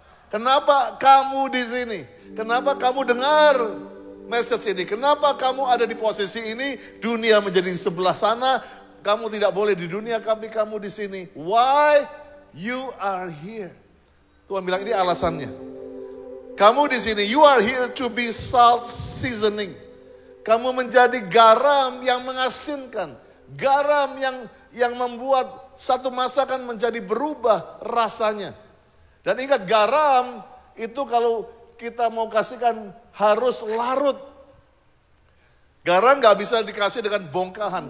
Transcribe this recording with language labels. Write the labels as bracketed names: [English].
[Indonesian] Kenapa kamu di sini? Kenapa kamu dengar message ini? Kenapa kamu ada di posisi ini? Dunia menjadi di sebelah sana, kamu tidak boleh di dunia, kamu di sini. [English] Why you are here? [Indonesian] Tuhan bilang ini alasannya. Kamu di sini, [English] you are here to be salt seasoning. [Indonesian] Kamu menjadi garam yang mengasinkan. Garam yang membuat satu masakan menjadi berubah rasanya. Dan ingat garam itu kalau kita mau kasihkan harus larut. Garam nggak bisa dikasih dengan bongkahan.